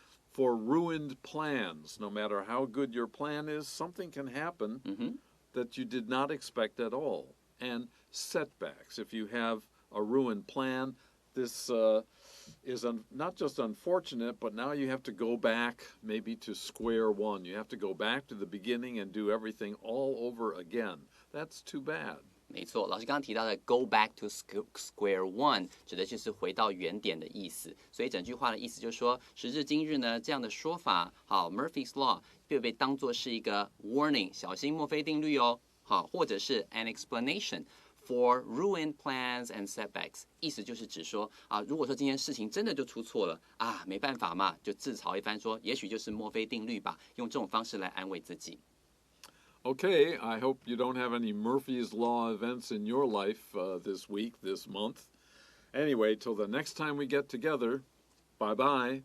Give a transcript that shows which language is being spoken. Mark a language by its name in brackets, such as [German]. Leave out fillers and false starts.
[English] For ruined plans, no matter how good your plan is, something can happen that you did not expect at all. And setbacks. If you have a ruined plan, this is not just unfortunate, but now you have to go back maybe to square one. You have to go back to the beginning and do everything all over again. That's too bad. [Chinese] 没错，老师刚刚提到的 "go back to square one" 指的就是回到原点的意思。所以整句话的意思就是说，时至今日呢，这样的说法，好 ，Murphy's Law 就被当作是一个 warning， 小心墨菲定律哦，好，或者是 an explanation for ruined plans and setbacks，意思就是指说啊，如果说今天事情真的就出错了啊，没办法嘛，就自嘲一番说，也许就是墨菲定律吧，用这种方式来安慰自己。 [English] Okay, I hope you don't have any Murphy's Law events in your life this week, this month. Anyway, till the next time we get together, bye-bye.